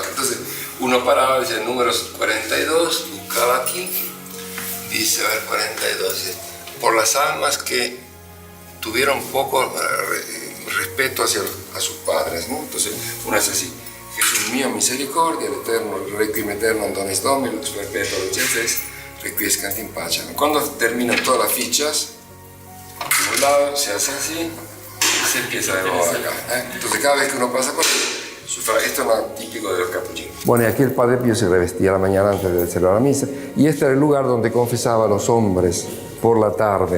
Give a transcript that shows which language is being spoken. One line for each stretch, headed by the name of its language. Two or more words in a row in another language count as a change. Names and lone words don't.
Spanish: Entonces uno paraba, decía números 42, buscaba aquí, dice, a ver, 42, dice, por las almas que tuvieron poco respeto a sus padres, ¿no? Entonces uno hace así, Jesús mío, misericordia, el eterno, el requiem eterno,
Latin: Donis Domini, lux perpetua, lucentis, requiescant in pace.
Spanish: Cuando terminan todas las fichas, de un lado se hace así y se empieza de nuevo acá. Entonces cada vez que uno pasa por ahí, esto es lo típico de los capuchinos. Bueno, y aquí el Padre Pío se revestía la mañana antes de celebrar la misa, y este era el lugar donde confesaba a los hombres por la tarde.